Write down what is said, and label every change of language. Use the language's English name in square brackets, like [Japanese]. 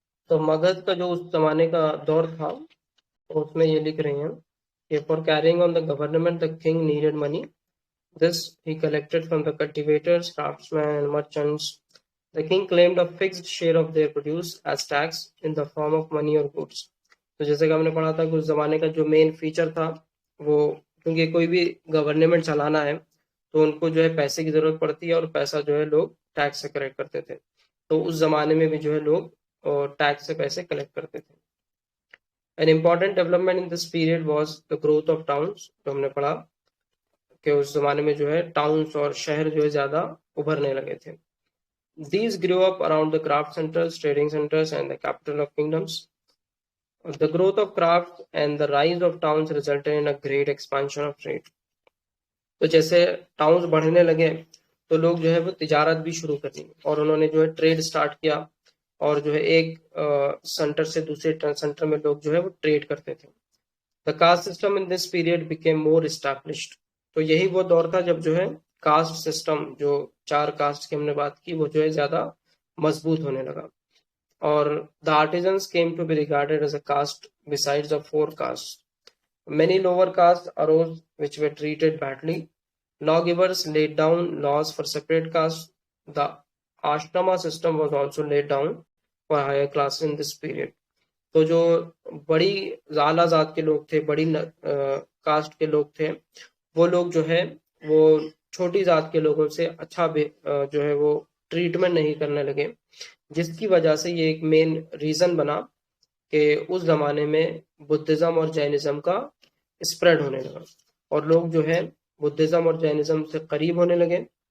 [Urdu] تو مگدھ کا جو اس زمانے کا دور تھا اس میں یہ لکھ رہے ہیں کہ [English] for carrying on the government the king needed money. This he collected from the cultivators, craftsmen and merchants. The king claimed a fixed share of their produce as tax in the form of money or goods. [Urdu] تو جیسے کہ ہم نے پڑھا تھا کہ اس زمانے کا جو مین فیچر تھا وہ کیونکہ کوئی بھی گورنمنٹ چلانا ہے تو ان کو جو ہے پیسے کی ضرورت پڑتی ہے اور پیسہ جو ہے لوگ ٹیکس سے کلیکٹ کرتے تھے. تو اس زمانے میں بھی جو ہے لوگ ٹیکس سے پیسے کلیکٹ کرتے تھے. [English] An important development in this period was the growth of towns. [Urdu] جو ہم نے پڑھا کہ اس زمانے میں جو ہے ٹاؤنز اور شہر جو ہے زیادہ ابھرنے لگے تھے. [English] These grew up around the craft centers, trading centers and the capital of kingdoms. The growth of craft and the rise of towns resulted in a great expansion of trade. [Urdu] تو جیسے ٹاؤنز بڑھنے لگے تو لوگ جو ہے وہ تجارت بھی شروع کر دی اور انہوں نے جو ہے ٹریڈ سٹارٹ کیا اور جو ہے ایک سینٹر سے دوسرے سینٹر میں لوگ جو ہے وہ ٹریڈ کرتے تھے. [English] The caste system in this period became more established. [Urdu] تو یہی وہ دور تھا جب جو ہے کاسٹ سسٹم، جو 4 کاسٹ کی ہم نے بات کی، وہ جو ہے زیادہ مضبوط ہونے لگا. [English] اور the artisans came to be regarded as a caste besides the 4 castes. Many lower castes arose which were treated badly. Lawgivers laid down laws for separate castes. The ashrama system was also laid down for higher classes in this period. [Urdu] تو جو بڑی اعلیٰ ذات کے لوگ تھے، بڑی cost کے لوگ تھے، وہ لوگ جو ہے وہ چھوٹی ذات کے لوگوں سے اچھا جو ہے وہ ٹریٹمنٹ نہیں کرنے لگے، جس کی وجہ سے یہ ایک مین ریزن بنا کہ اس زمانے میں بدھزم اور جینزم کا اسپریڈ ہونے لگا اور لوگ جو ہے بدھزم اور جینزم سے قریب ہونے لگے.